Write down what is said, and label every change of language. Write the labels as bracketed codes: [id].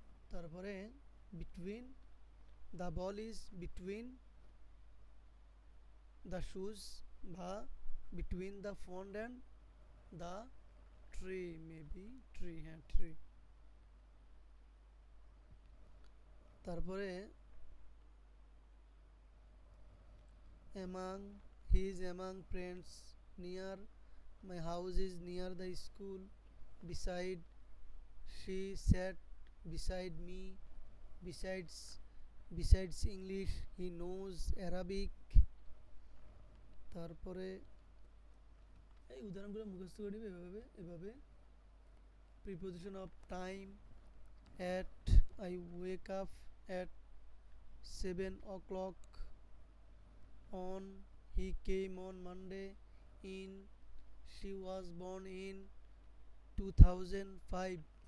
[en] তারপরে between, the ball is between the shoes, বা between the pond and the tree, maybe tree, হ্যাঁ tree. তারপরে among, he is among friends, near, my house is near the school, beside, she sat beside me, besides English, he knows Arabic। [bn] তারপরে এই উদাহরণগুলো মুখস্থ করে নিবে এভাবে। [en] Preposition of time, at, I wake up, at 7 o'clock on. He came on Monday in. She was born in 2005.